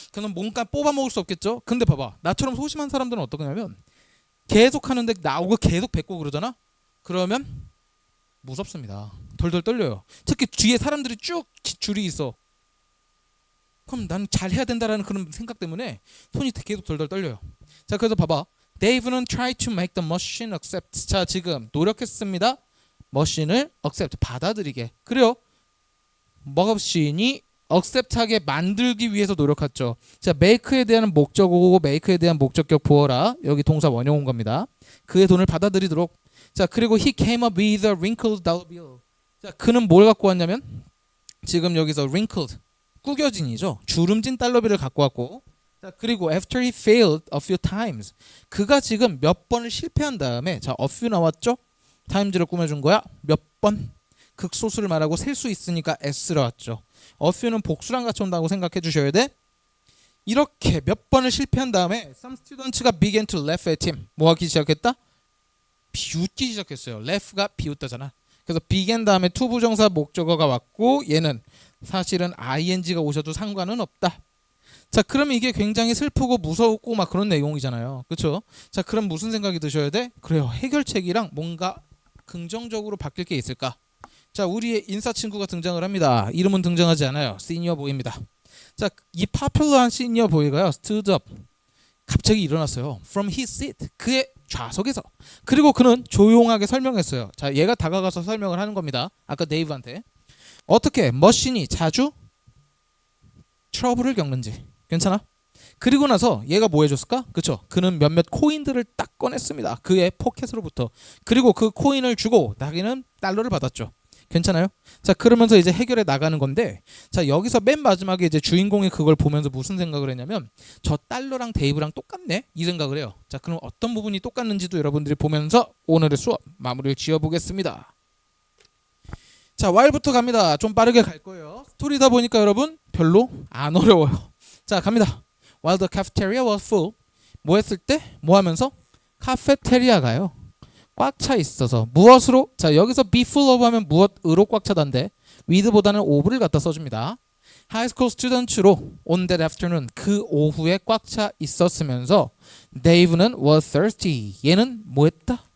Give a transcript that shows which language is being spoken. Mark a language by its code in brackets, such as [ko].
[ko] 그럼 뭔가 뽑아 먹을 수 없겠죠. 근데 봐봐, 나처럼 소심한 사람들은 어떠냐면 계속 하는데 나오고 계속 뱉고 그러잖아. 그러면 무섭습니다. 덜덜 떨려요. 특히 뒤에 사람들이 쭉 줄이 있어. 그럼 난 잘해야 된다라는 그런 생각 때문에 손이 계속 덜덜 떨려요. 자, 그래서 봐봐. [en] Dave는 try to make the machine accept. [ko] 자, 지금 노력했습니다. 머신을 accept, 받아들이게. 그래요. 머신이 accept하게 만들기 위해서 노력했죠. 자, make에 대한 목적어고 make에 대한 목적격 부어라. 여기 동사 원형 온 겁니다. 그의 돈을 받아들이도록. 자, 그리고 [en] he came up with a wrinkled dollar bill. [ko] 자, 그는 뭘 갖고 왔냐면 지금 여기서 wrinkled, 구겨진이죠. 주름진 달러비를 갖고 왔고, 자, 그리고 [en] after he failed a few times, [ko] 그가 지금 몇 번을 실패한 다음에, 자, a few 나왔죠? times를 꾸며준 거야. 몇 번? 극소수를 말하고 셀 수 있으니까 s를 왔죠. a few는 복수랑 같이 온다고 생각해 주셔야 돼. 이렇게 몇 번을 실패한 다음에 [en] some students가 began to laugh at him. [ko] 뭐 하기 시작했다? 비웃기 시작했어요. laugh가 비웃다잖아. 그래서 began 다음에 to 부정사 목적어가 왔고, 얘는 사실은 ing가 오셔도 상관은 없다. 자, 그러면 이게 굉장히 슬프고 무섭고 막 그런 내용이잖아요. 그렇죠? 자, 그럼 무슨 생각이 드셔야 돼? 그래요, 해결책이랑 뭔가 긍정적으로 바뀔 게 있을까? 자, 우리의 인싸 친구가 등장을 합니다. 이름은 등장하지 않아요. 시니어 보이입니다. 자, 이 파퓰러한 시니어 보이가요, stood up, 갑자기 일어났어요. from his seat, 그의 좌석에서. 그리고 그는 조용하게 설명했어요. 자, 얘가 다가가서 설명을 하는 겁니다. 아까 데이브한테 어떻게 머신이 자주 트러블을 겪는지. 괜찮아? 그리고 나서 얘가 뭐 해줬을까? 그쵸? 그는 몇몇 코인들을 딱 꺼냈습니다. 그의 포켓으로부터. 그리고 그 코인을 주고 자기는 달러를 받았죠. 괜찮아요? 자, 그러면서 이제 해결해 나가는 건데, 자, 여기서 맨 마지막에 이제 주인공이 그걸 보면서 무슨 생각을 했냐면, 저 달러랑 데이브랑 똑같네? 이 생각을 해요. 자, 그럼 어떤 부분이 똑같는지도 여러분들이 보면서 오늘의 수업 마무리를 지어보겠습니다. 자, while부터 갑니다. 좀 빠르게 갈 거예요. 스토리다 보니까 여러분 별로 안 어려워요. 자, 갑니다. [en] While the cafeteria was full, [ko] 뭐 했을 때? 뭐 하면서? 카페테리아가요, 꽉 차 있어서. 무엇으로? 자, 여기서 be full of 하면 무엇으로 꽉 차단데, with보다는 of를 갖다 써줍니다. [en] high school students로 on that afternoon, [ko] 그 오후에 꽉 차 있었으면서 [en] Dave는 was thirsty, [ko] 얘는 뭐 했다?